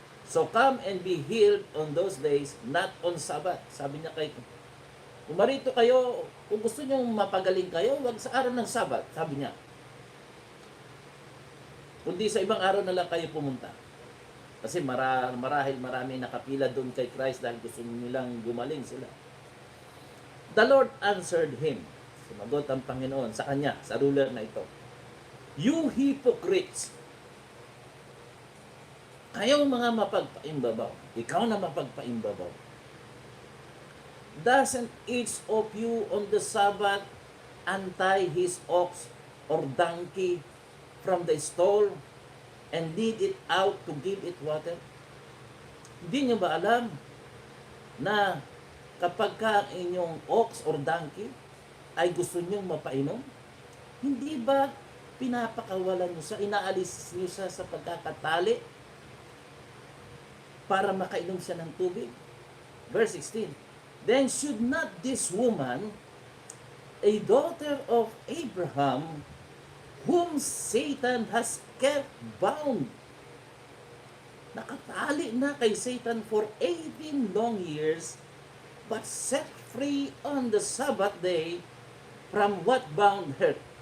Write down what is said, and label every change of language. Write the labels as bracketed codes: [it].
[en] So come and be healed on those days, not on Sabbath. [tl] Sabi niya kay kumarito kayo, kung gusto niyo mapagaling kayo, wag sa araw ng Sabbath, sabi niya. Kundi sa ibang araw na lang kayo pumunta. Kasi marahil marami nakapila doon kay Christ dahil gusto nilang gumaling sila. [en] The Lord answered him. [tl] Sumagot ang Panginoon sa kanya, sa ruler na ito. [en] You hypocrites! [tl] Kayong mga mapagpaimbabaw. Ikaw na mapagpaimbabaw. [en] Doesn't each of you on the Sabbath untie his ox or donkey from the stall and lead it out to give it water? [tl] Hindi nyo ba alam na kapag ka ang inyong ox or donkey ay gusto nyong mapainom, hindi ba pinapakawalan nyo sa inaalis nyo sa pagkakatali para makainom siya ng tubig? [en] Verse 16, then should not this woman, a daughter of Abraham, whom Satan has kept bound, [tl] nakatali na kay Satan [en] for 18 long years, but set free on the Sabbath day from what bound her?